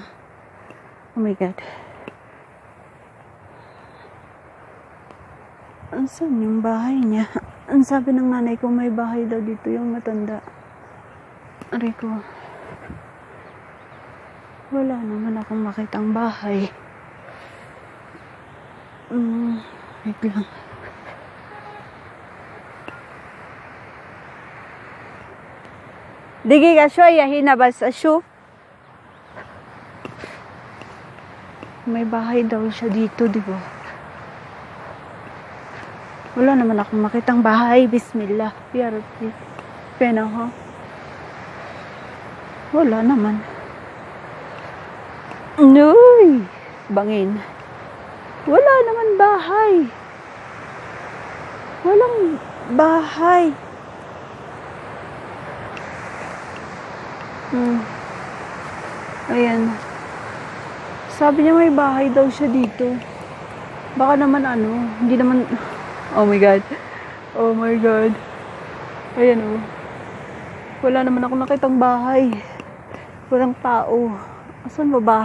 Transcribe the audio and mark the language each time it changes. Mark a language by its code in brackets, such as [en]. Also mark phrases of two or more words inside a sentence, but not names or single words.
[en] Oh my God. [tl] Saan yung bahay niya? Ang sabi ng nanay ko, may bahay daw dito yung matanda. Aray ko. Wala naman akong makitang bahay. Wait lang. [ar] دقيقة شوية هنا بس أشوف. [tl] May bahay daw siya dito, di ba? Wala naman akong makitang bahay. Bismillah. [ar] يا ربي. [tl] Pena ho. Wala naman. Uy! Bangin. Wala naman bahay. Walang bahay. Ayan. Sabi niya may bahay daw siya dito. Baka naman ano, hindi naman, [en] oh my God. Oh my God. [tl] Ayan oh. Wala naman ako nakitang bahay. Walang tao. Asan ba bahay?